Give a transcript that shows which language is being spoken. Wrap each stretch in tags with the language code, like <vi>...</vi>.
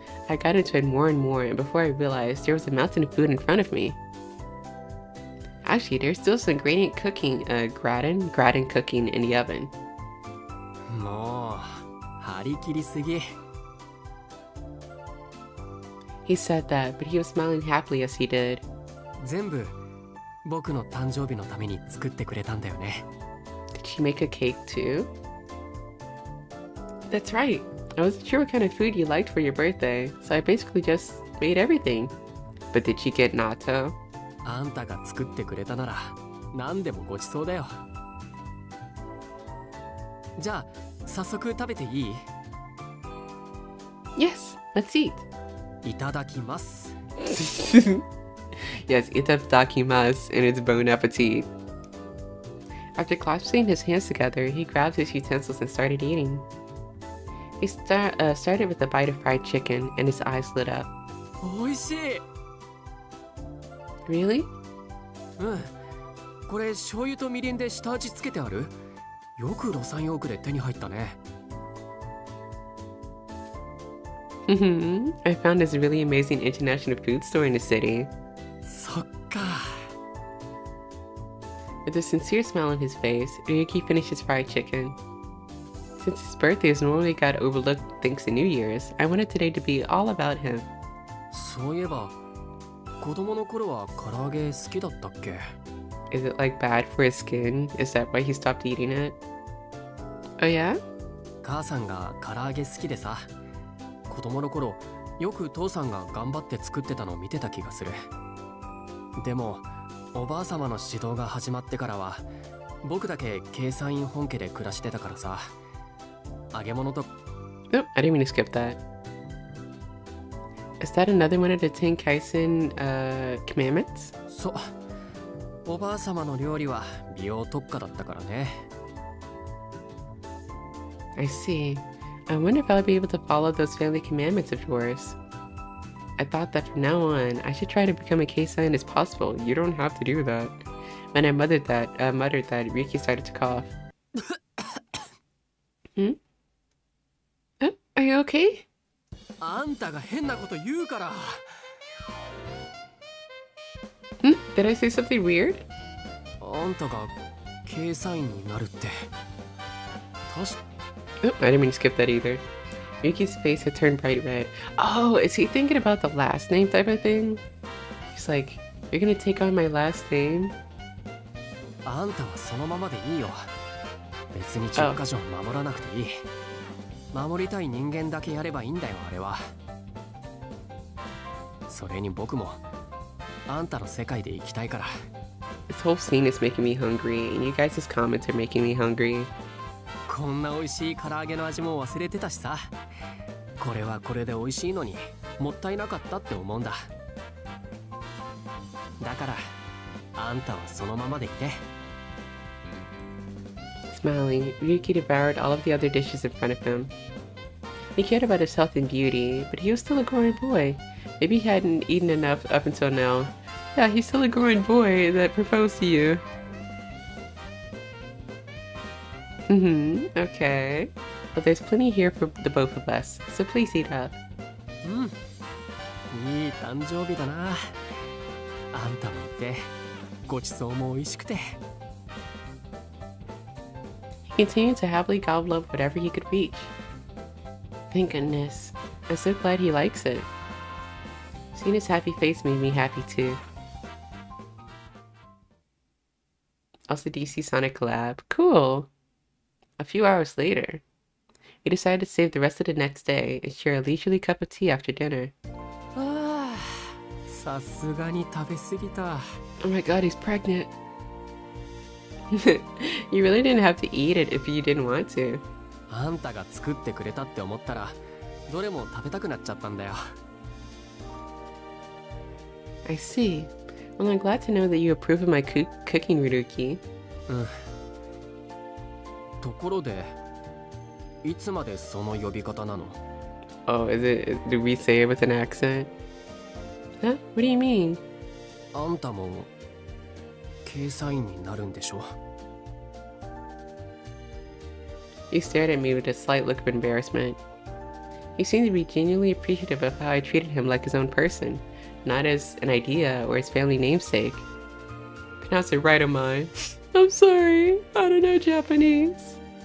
<en>I got into it more and more, and before I realized, there was a mountain of food in front of me. Actually, there's still some gratin cooking in the oven.</en> <ja>もう張り切りすぎ。</ja> <en>He said that, but he was smiling happily as he did.</en> <ja>全部僕の誕生日のために作ってくれたんだよね。</ja> <en>Did she make a cake too? That's right. I wasn't sure what kind of food you liked for your birthday, so I basically just made everything. But did she get natto?</en> <ja>あんたが作ってくれたなら何でもごちそうだよ。じゃあ早速食べていい？</ja> <en>Yes, let's eat.</en> <ja>いただきます。</ja> <en>Yes, itadakimasu, and it's bon appetit. After clasping his hands together, he grabbed his utensils and started eating. He started with a bite of fried chicken, and his eyes lit up.</en> <ja>おいしい。</ja> <en>Really?</en> <ja>うん。これ醤油とみりんで下味つけてある？よくロサンヨークで手に入ったね。</ja> <en>I found this really amazing international food store in the city.</en> <ja>そっか。</ja> <en>With a sincere smile on his face, Ryuki finished his fried chicken. Since his birthday is normally got overlooked thanks to New Year's, I wanted today to be all about him.</en> <ja>そういえば、子供の頃は唐揚げ好きだったっけ？</ja> <en>Is it like bad for his skin? Is that why he stopped eating it? Oh yeah?</en> <ja>母さんが唐揚げ好きでさ、子供の頃よく父さんが頑張って作ってたのを見てた気がする。でもおばあ様の指導が始まってからは僕だけ計算員本家で暮らしてたからさ、揚げ物と</ja> <en>Nope, I didn't mean to skip that. Is that another one of the Ten Kaisen commandments?</en> <ja>そう、おばあ様の料理は美容特化だったからね。</ja> <en>I see. I wonder if I'll be able to follow those family commandments of yours. I thought that from now on, I should try to become a Keisan as possible. You don't have to do that. When I muttered that, Ryuki started to cough. Hmm? Are you okay?</en> <ja>あんたが変なこと言うから。</ja> <en>Hmm? Did I say something weird?</en> <ja>あんたが計算員になるって。確か</ja> <en>Oh, I didn't mean to skip that either. Ryuki's face had turned bright red. Oh, is he thinking about the last name type of thing? He's like, you're gonna take on my last name?</en> <ja>あんたはそのままでいいよ。別に10か条守らなくていい。守りたい人間だけやればいいんだよ、あれは。それに僕もあんたの世界で生きたいから。</ja> <en>This whole scene is making me hungry, and you guys' comments are making me hungry.</en> <ja>こんな美味しい唐揚げの味も忘れてたしさ。これはこれで美味しいのにもったいなかったって思うんだ。だからあんたはそのままでいて。</ja> <en>Smiling, Ryuki devoured all of the other dishes in front of him. He cared about his health and beauty, but he was still a growing boy. Maybe he hadn't eaten enough up until now. Yeah, he's still a growing boy that proposed to you. Okay. Well, there's plenty here for the both of us, so please eat up.</en> <ja>いい誕生日だな。あんたもいて、ごちそうも美味しくて。</ja> <en>He continued to happily gobble up whatever he could reach. Thank goodness. I'm so glad he likes it. Seeing his happy face made me happy too. Also DC Sonic collab. Cool! A few hours later, we decided to save the rest of the next day and share a leisurely cup of tea after dinner.</en> <ja>ああ、さすがに食べ過ぎた。</ja> <en>Oh my god, he's pregnant. You really didn't have to eat it if you didn't want to.</en> <ja>あんたが作ってくれたって思ったら、どれも食べたくなっちゃったんだよ。</ja> <en>I see. Well, I'm glad to know that you approve of my cooking, Ryuki.</en> <ja>ところで、いつまでその呼び方なの？</ja> <en>Oh, do we say it with an accent? Huh? What do you mean?</en> <ja>あんたも計算員になるんでしょ？</ja> <en>He stared at me with a slight look of embarrassment. He seemed to be genuinely appreciative of how I treated him like his own person, not as an idea or his family namesake. Pronounce it right, Amai. I'm sorry, I don't know Japanese.</en>